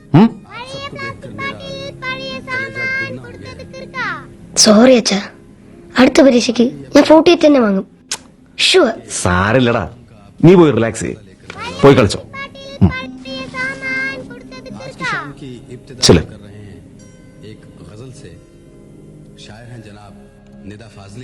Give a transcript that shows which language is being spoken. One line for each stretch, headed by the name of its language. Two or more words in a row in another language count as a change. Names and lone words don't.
Malayalam: സോറി അച്ഛാ, അടുത്ത പരീക്ഷയ്ക്ക് ഞാൻ 48 തന്നെ വാങ്ങും. ഷുവർ. സാരില്ലടാ, നീ പോയി റിലാക്സ് ചെയ്യ്, പോയി കളിച്ചോ. ചലോ.
Hindi: एक गजल से शायर हैं जनाब निदा फाजली.